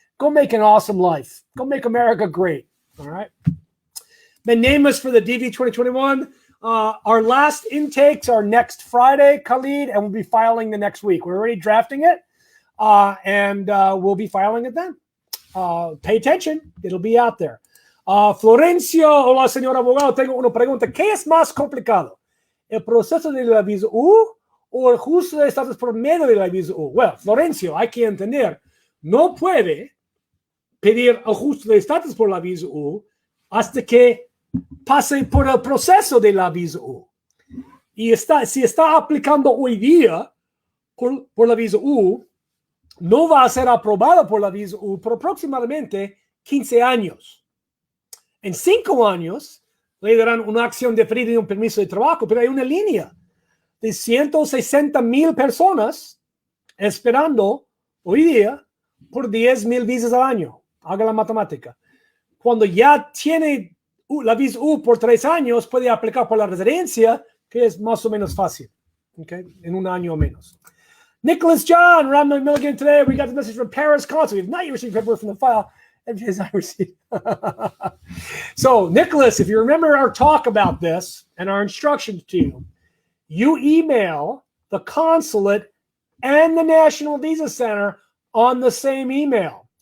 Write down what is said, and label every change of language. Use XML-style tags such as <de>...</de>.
<en>Go make an awesome life. Go make America great. All right. Then name us for the DV 2021. Our last intakes are next Friday, Khalid, and we'll be filing the next week. We're already drafting it, and we'll be filing it then. Pay attention. It'll be out there.</en> <es>Florencio, hola, señor abogado. Tengo una pregunta. ¿Qué es más complicado? ¿El proceso de la visa U o el ajuste de estatus por medio de la visa U? Well, Florencio, hay que entender, no puede pedir ajuste de estatus por la visa U hasta que pase por el proceso de la visa U. Y si está aplicando hoy día por la visa U, no va a ser aprobado por la visa U por aproximadamente 15 años. En 5 años le darán una acción deferida y un permiso de trabajo, pero hay una línea de 160,000 personas esperando hoy día por 10,000 visas al año. Haga la matemática. Cuando ya tiene la visa U por 3 años, puede aplicar por la residencia, que es más o menos fácil, okay? En 1 año o menos.</es> <en>Nicholas John, Ram Milligan today. We got the message from Paris Consul. We have not yet received paperwork from the file. I received. So, Nicholas, if you remember our talk about this and our instructions to you, you email the consulate and the National Visa Center on the same email.</en>